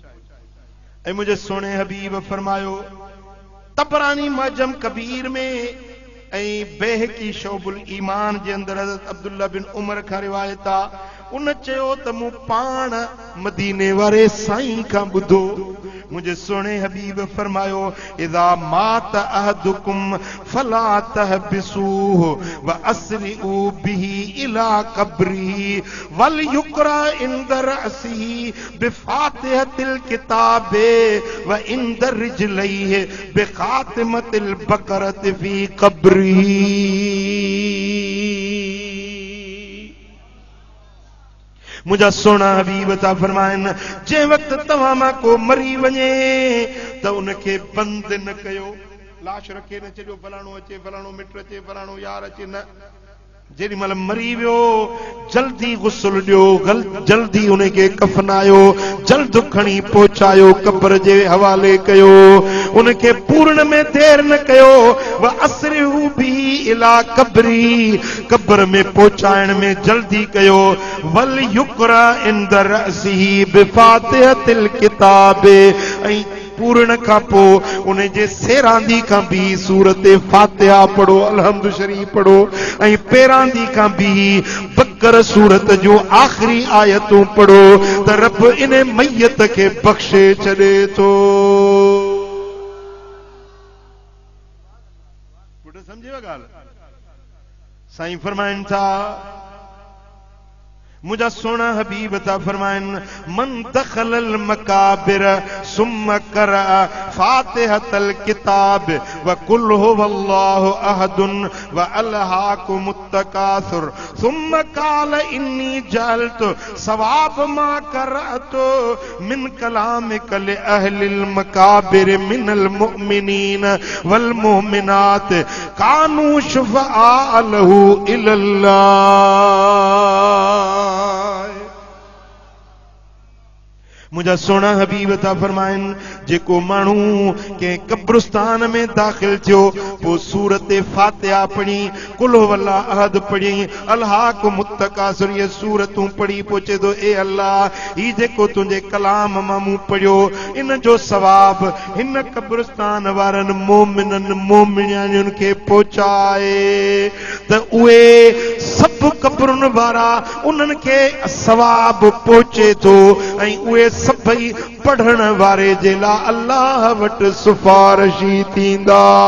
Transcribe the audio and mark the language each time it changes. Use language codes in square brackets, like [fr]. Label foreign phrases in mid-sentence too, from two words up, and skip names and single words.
[sd] ऐं मुंहिंजे सोने हबीब फरमायो तबरानी मजम कबीर में ऐं बैहकी शोबुल ईमान जे अंदर हज़रत अब्दुल्ला बिन उमर खां रिवायत आहे। उन चयो त मूं पाण मदीने वारे साईं खां ॿुधो। मुझे सोने हबीब फरमायो [ar] إذا مات أحدكم فلا تحبسوه وأسرعوا به إلى قبره وليقرأ عند رأسه بفاتحة الكتاب وعند رجليه بخاتمة البقرة في قبره. [sd] मुझा सोना हबीब था फरमाइन जे वक्त तव्हां मां को मरी वञे त उनखे बंद न कयो, लाश रखे न छॾियो फलाणो अचे फलाणो मिट अचे फलाणो यार अचे, न। जेॾी महिल मरी वियो जल्दी गुस्ल ॾियो, जल्दी उनखे कफनायो, जल्द खणी पहुचायो, कब्र जे हवाले कयो, उनखे पूर्ण में देर न कयो। [ar] وأسرعوا به إلى قبره, [sd] कब्र में पहुचाइण में जल्दी कयो। [ar] وليقرأ عند رأسه بفاتحة الكتاب, [sd] ऐं पूर्ण खां पोइ उन जे सेरांदी खां भी सूरत फातिहा पढ़ो, अलहम्दु शरीफ पढ़ो, ऐं पेरांदी खां भी बकर सूरत जो आख़िरी आयतूं पढ़ो त रब इन मैयत खे बख़्शे छॾे थो। समझेव ॻाल्हि? साईं फरमाइनि था मुझा सोना हबीब था फरमाइन [ar] من دخل المقابر ثم قرأ فاتحة الكتاب وقل هو الله أحد وألهاكم التكاثر ثم قال إني جعلت ثواب ما قرأت من كلامك لأهل المقابر من المؤمنين والمؤمنات كانوا شفعاء له إلى الله. [sd] मुझा सोना हबीब था फरमाइन जेको माण्हू के कब्रिस्तान में दाखिल थियो वो सूरत फातिहा पढ़ी, [ar] قل هو الله أحد [sd] पढ़ी, [ar] ألهاكم التكاثر [sd] ये सूरतूं पढ़ी पहुचे तो ए अल्लाह ई जेको तुंहिंजे कलाम मां मूं पढ़ियो इन जो सवाब हिन कब्रिस्तान वारनि मोमिननि मोमिनियुनि खे पहुचाए त उहे सभु कब्रुनि वारा उन्हनि खे सवाब पहुचे थो ऐं उहे सभई पढ़ण वारे जे लाइ अल्लाह वटि सिफारिशी थींदा।